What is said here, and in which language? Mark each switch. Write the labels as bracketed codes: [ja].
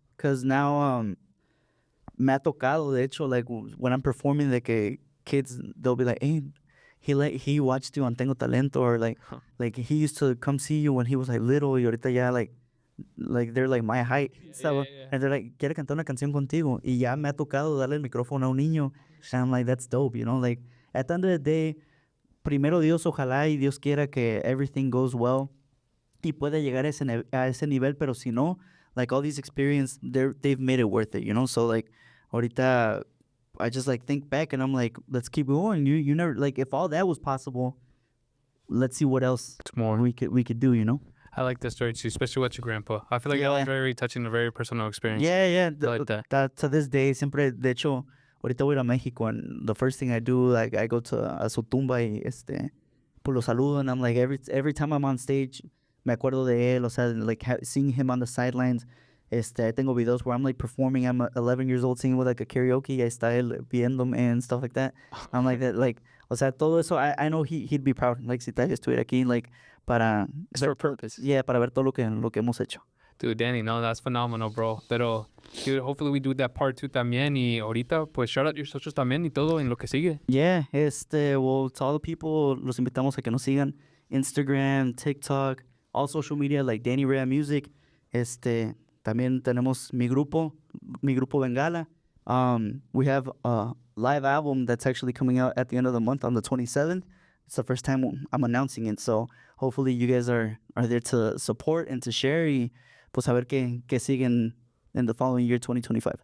[en] Because now, [es] me ha tocado, de hecho, [en] like, when I'm performing, [es] de que [en] kids, they'll be like, hey, he watched you on Tengo Talento, or like, like, he used to come see you when he was, like, little, [es] y ahorita ya, [en] like, they're like my height. Yeah. And they're like, [es] quiere cantar una canción contigo. Y ya me ha tocado darle el micrófono a un niño. [en] And I'm like, that's dope, you know? Like, at the end of the day, [es] primero Dios, ojalá y Dios quiera que [en] everything goes well [es] y pueda llegar a ese nivel, pero si no, [en] like, all these experiences, they've made it worth it, you know? So, like, [es] ahorita, [en] I just, like, think back and I'm like, let's keep going. You never, like, if all that was possible, let's see what else more we could do, you know? I like that story too, especially with your grandpa. I feel like that was very touching, a very personal experience. Yeah. I like that. To this day, [es] siempre, de hecho, ahorita voy a México, [en] and the first thing I do, like, I go to [es] a su tumba y, pues lo saludo, [en] and I'm like, every time I'm on stage, [es] me acuerdo de él, o sea, [en] like seeing him on the sidelines. [es] Tengo videos [en] where I'm like performing. I'm 11 years old singing with like a karaoke. [es] Ahí está él viéndome [en] and stuff like that. I'm like that, like, [es] o sea, todo eso. [en] I know he'd be proud. Like, [es] si Talia estuviera aquí, [en] like, [es] para [en] It's for a purpose. [es] yeah, para ver todo lo que hemos hecho. [en] Dude, Danny, no, that's phenomenal, bro. [es] Pero, [en] dude, hopefully we do that part 2 también. [es] Y ahorita, pues, [en] shout out your socials [es] también y todo en lo que sigue. [en] Yeah, well, to all the people, [es] los invitamos a que nos sigan. [en] Instagram, TikTok, all social media like Danny Rea Music. [es] También tenemos mi grupo Bengala. [en] We have a live album that's actually coming out at the end of the month on the 27th. It's the first time I'm announcing it, so hopefully you guys are there to support and to share [es] y pues a ver qué siguen [en] in the following year, 2025.